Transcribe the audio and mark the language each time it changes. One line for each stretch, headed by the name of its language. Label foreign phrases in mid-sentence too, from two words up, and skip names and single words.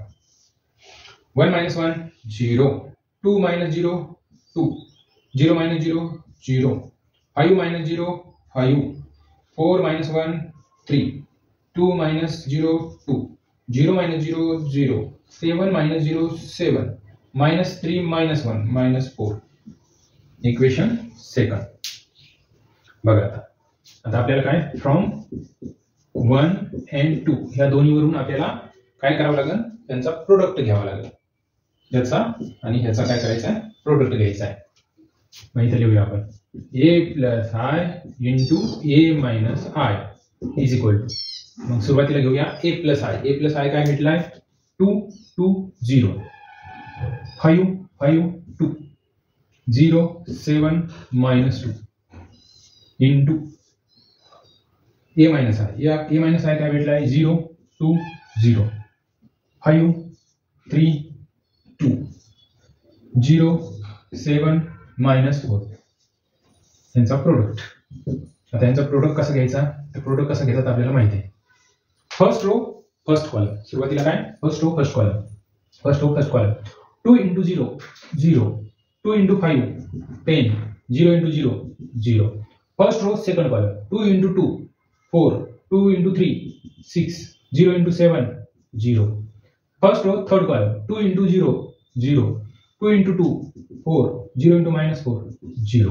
Marathi: 1 - 1 0, 2 - 0 2, 0 - 0 0, 5 - 0 5, 4 - 1 3, 2 - 0 2, 0 - 0 0, 7 - 0 7, -3 -1 -4,
English: equation second.
Marathi: बघा आता आपल्याला काय,
English: from 1 and 2
Marathi: ह्या दोन्हीवरून आपल्याला काय करावं लागेल? त्यांचा प्रोडक्ट घ्यावा लागेल। याचा आणि ह्याचा काय करायचा आहे? प्रोडक्ट घ्यायचा आहे। मग इथे लिहूया आपण a + i × a - i
English: is equal to,
Marathi: मग सुरुवातीला घेऊया a + i। a + i काय भेटलाय? 2 2 0, 5 5 2, 0 7 -2 इंटू a - i। या a - i काय भेटलाय? 0 2 0, 5 3 2, 0 7 -4 यांचा प्रोडक्ट। आता यांचा प्रोडक्ट कसा घ्यायचा? तर प्रोडक्ट कसा घेतात आपल्याला माहिती आहे।
English: first row first column, सुरुवातीला काय? first row first column, first row first column. 2 × 0 0, 2 × 5 10, 0 × 0 0। first row second column, 2 × 2 4, 2 × 3 6, 0 × 7 0। first row third column, 2 × 0 0, 2 × 2 4, 0 × -4 0।